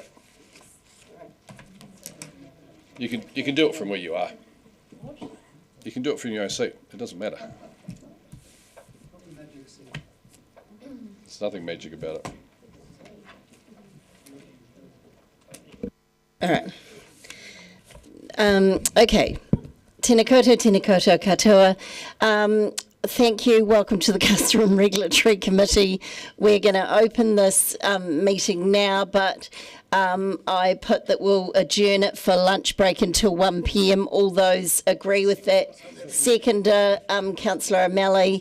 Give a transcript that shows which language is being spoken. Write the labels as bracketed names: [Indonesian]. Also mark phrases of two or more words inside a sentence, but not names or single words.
[English] You can do it from where you are. You can do it from your own seat. It doesn't matter. There's nothing magic about it. All right. Okay. [Māori] Tēnā koutou katoa. [English] Thank you. Welcome to the Customer and Regulatory Committee. We're going to open this meeting now, but I put that we'll adjourn it for lunch break until 1 p.m. All those agree with that? Seconder, Councillor O'Malley.